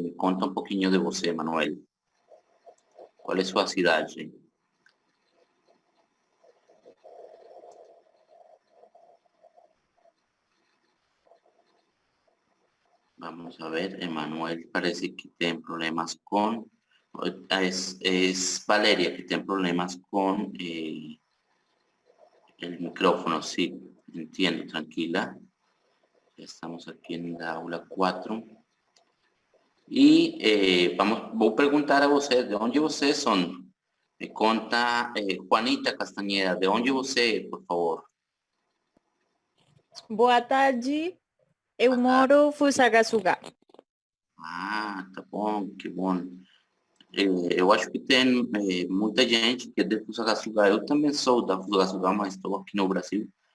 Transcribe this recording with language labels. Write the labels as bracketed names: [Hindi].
[Portuguese] Me conta um pouquinho de você, Manuel. Qual é sua cidade? [Spanish] Vamos a ver, Emanuel parece que [Portuguese] tem problemas [Spanish] con... Es Valeria que tiene problemas con el micrófono, sí, entiendo, tranquila. Ya estamos aquí en la aula 4. Y voy a preguntar a ustedes, ¿de dónde ustedes son? [Portuguese] Me conta [Spanish] Juanita Castañeda, ¿de dónde usted, por favor? [Portuguese] Boa tarde, eu moro em Fusagasugá. Ah, tá bom, que bom. Eu acho que tem muita gente que é de Fusagasugá. Eu também sou da Fusagasugá, mas estou aqui no Brasil.